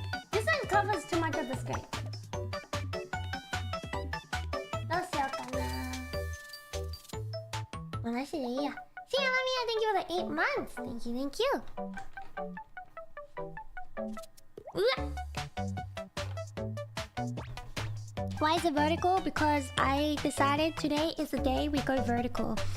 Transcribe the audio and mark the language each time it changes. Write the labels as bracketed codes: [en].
[en] This one covers too much of the screen. [ja] どうしようかな。もうなしでいいや。 [en] See you, Mamiya. Thank you for the 8 months. Thank you, thank you. Why is it vertical? Because I decided today is the day we go vertical.